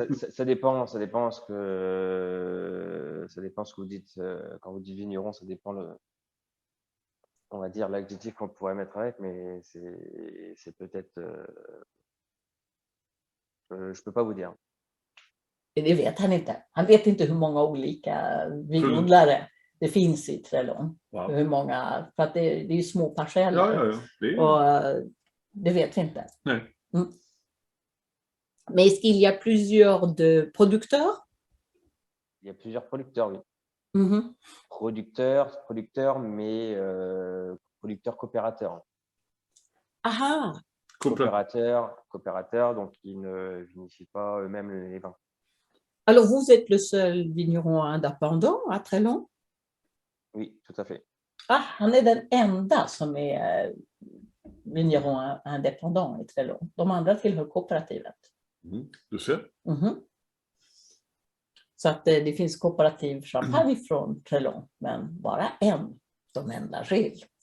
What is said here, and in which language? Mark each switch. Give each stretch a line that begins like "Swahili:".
French: Ça dépend ce que vous dites quand vous dites vigneron, ça dépend on va dire l'adjectif qu'on pourrait mettre avec, mais c'est peut-être je peux pas vous dire.
Swedish: Det vet han inte. Han vet inte hur många olika vinodlare det finns i Trelong. Wow. Hur många, för att det är ju små parceller. Ja. Och det vet vi inte. Nej.
French: Mais est-ce qu'il y a plusieurs de producteurs? Il y a plusieurs producteurs, oui. Producteurs, mais producteurs coopérateurs. Aha. Coopérateurs, donc ils ne vinifient pas eux-mêmes les vins. Alors vous êtes le seul vigneron indépendant à Trelong? Oui, tout à fait.
Swedish: Ah, han är den enda som är
French: vigneron indépendant
Swedish: i Trelong. De andra tillhör kooperativet. Du ser. Så att det finns kooperativ champagne från Trelong, men bara en som enda Gilles.